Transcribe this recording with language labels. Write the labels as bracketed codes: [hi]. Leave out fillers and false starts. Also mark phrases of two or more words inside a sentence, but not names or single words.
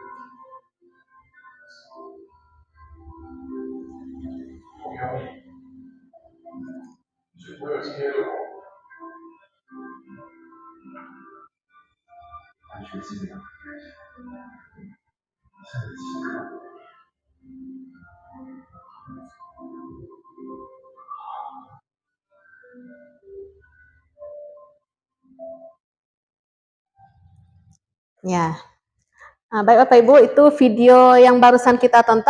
[zh] 我要你，是不会有今天的我。完全是这样，真的奇怪。 [id] Ya. Baik Bapak Ibu, itu video yang barusan kita tonton.